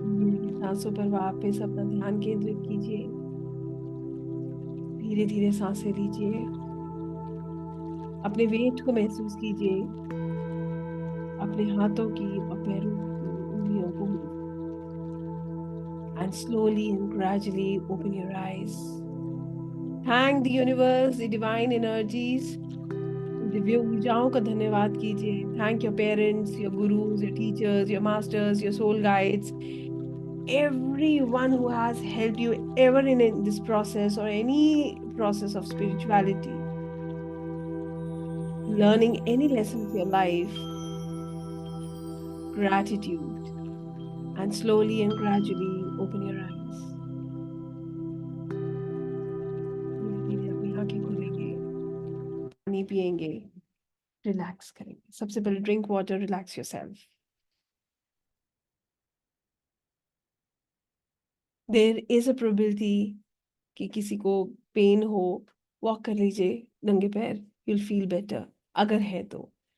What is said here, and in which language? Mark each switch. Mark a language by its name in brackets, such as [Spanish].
[Hindi] धीरे सांसों पर वापस अपना ध्यान केंद्रित कीजिए. धीरे धीरे सांसें लीजिए. अपने वेट को महसूस कीजिए, अपने हाथों की और पैरों की उंगलियों को. [English] And slowly and gradually open your eyes. Thank the universe, the divine energies. [Hindi] Divya ऊर्जाओं का धन्यवाद कीजिए. [English] Thank your parents, your gurus, your teachers, your masters, your soul guides, everyone who has helped you ever in this process or any process of spirituality, learning any lesson of your life. Gratitude. And slowly and gradually open your eyes. [Hindi] धीरे धीरे अपनी आंखें खोलेंगे, पानी पिएंगे, relax करेंगे. सबसे पहले [English] Drink water, relax yourself. There is a probability [Hindi] कि किसी को पेन हो, वॉक कर लीजिए नंगे पैर, [English] you'll feel better [Hindi] अगर है तो.